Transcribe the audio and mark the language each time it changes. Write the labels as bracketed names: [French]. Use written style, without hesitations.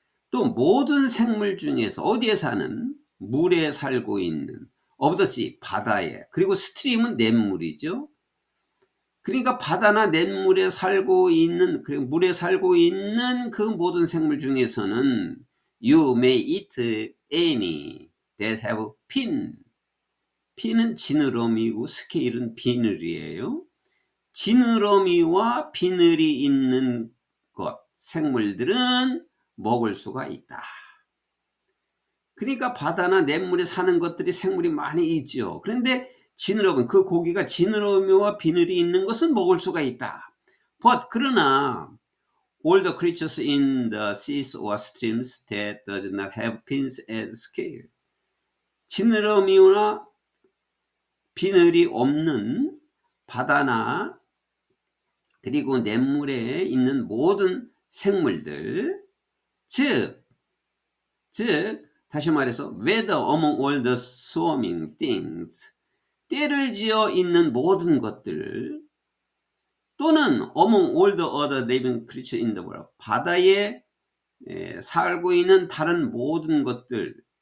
[Korean] 또 모든 생물 중에서 어디에 사는? 물에 살고 있는 [English] of the sea, [Korean] 바다에. 그리고 스트림은 냇물이죠. 그러니까 바다나 냇물에 살고 있는, 그리고 물에 살고 있는 그 모든 생물 중에서는 [English] you may eat any that have fin. [Korean] fin은 지느러미고 스케일은 비늘이에요. 지느러미와 비늘이 있는 것, 생물들은 먹을 수가 있다. 그러니까 바다나 냇물에 사는 것들이 생물이 많이 있죠. 그런데 지느러미, 그 고기가 지느러미와 비늘이 있는 것은 먹을 수가 있다. [English] But [Korean] 그러나 [English] all the creatures in the seas or streams that does not have fins and scale. [Korean] 지느러미나 비늘이 없는 바다나 그리고 냇물에 있는 모든 생물들, 즉 다시 말해서 [English] whether among all the swarming things, [Korean] 떼를 지어 있는 모든 것들, 또는 [English] among all the other living creatures in the world, [Korean] 바다에 살고 있는 다른 모든 것들,